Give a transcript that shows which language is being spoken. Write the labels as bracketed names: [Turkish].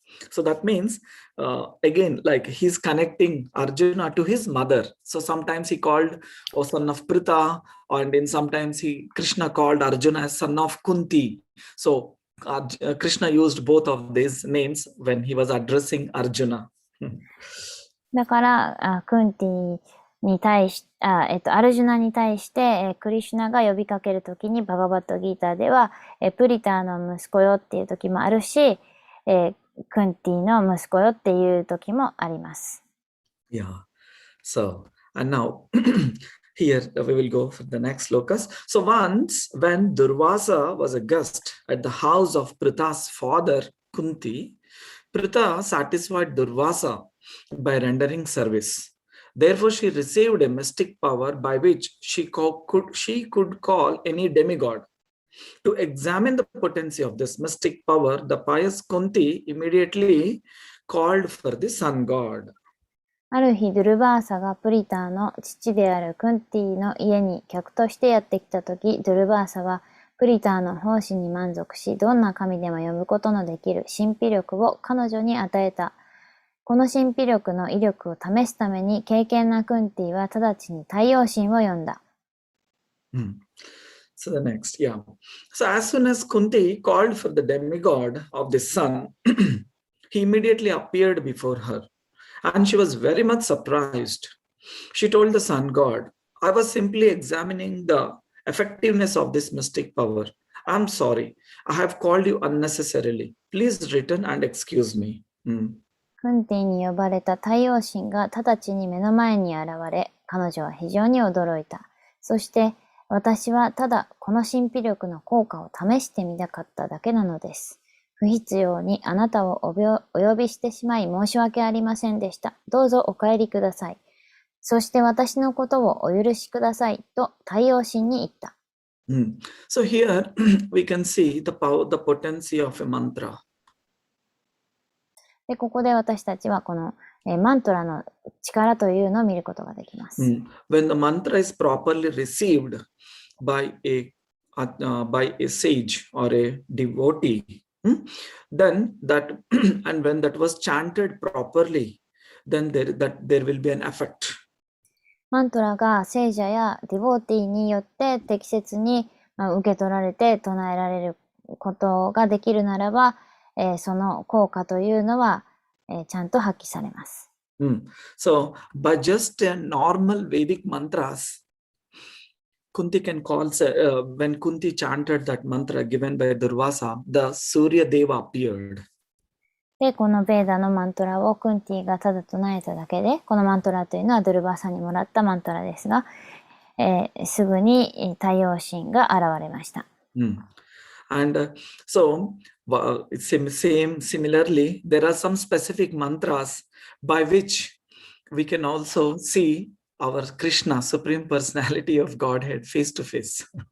[English] So that means, again, like he's connecting Arjuna to his mother. So sometimes he called O son of Pritha, and then sometimes Krishna called Arjuna as son of Kunti. So Krishna used both of these names when he was addressing Arjuna. [Japanese] だから、クンティに対し、アルジュナに対して、クリシュナが呼びかけるときに、バガバットギーターでは、プリターの息子よっていうときもあるし、クンティの息子よっていうときもあります。 [English] Yeah. So, and now here we will go for the next locus. So once when Durvasa was a guest at the house of Pritha's father, Kunti, Pritha satisfied Durvasa by rendering service. Therefore, she received a mystic power by which she could call any demigod. To examine the potency of this mystic power, the pious Kunti immediately called for the sun god. [Japanese] ある日、ドゥルバーサがプリターの父であるクンティの家に客としてやってきたとき、ドゥルバーサはプリターの奉仕に満足し、どんな神でも呼ぶことのできる神秘力を彼女に与えた。この神秘力の威力を試すために、敬虔なクンティは直ちに太陽神を呼んだ。 [English] So the next, yeah. So as soon as Kunti called for the demigod of the sun, he immediately appeared before her. And she was very much surprised. She told the sun god, I was simply examining the effectiveness of this mystic power. I'm sorry. I have called you unnecessarily. Please return and excuse me. [Japanese] クンティに呼ばれた太陽神が直ちに目の前に現れ、彼女は非常に驚いた。そして、私はただこの神秘力の効果を試してみたかっただけなのです。不必要にあなたをお呼びしてしまい申し訳ありませんでした。どうぞお帰りください。そして私のことをお許しくださいと太陽神に言った。 [English] So here we can see the potency of a mantra. [Japanese] で、ここで私たちはこのマントラの力というのを見ることができます。 [English] When the mantra is properly received by a sage or a devotee, then that and when that was chanted properly, then there will be an effect. [Japanese] マントラが聖者やディボーティーによって適切に受け取られて唱えられることができるならば、その効果というのは、ちゃんと発揮されます。 [English] So by just normal Vedic mantras, Kunti can call, when Kunti chanted that mantra given by Durvasa, the Surya Deva appeared. [Japanese] で、このベーダのマントラをクンティがただ唱えただけで、このマントラというのはドゥルバーサにもらったマントラですが、すぐに太陽神が現れました。 [English] And so, similarly, there are some specific mantras by which we can also see our Krishna, Supreme Personality of Godhead, face to face.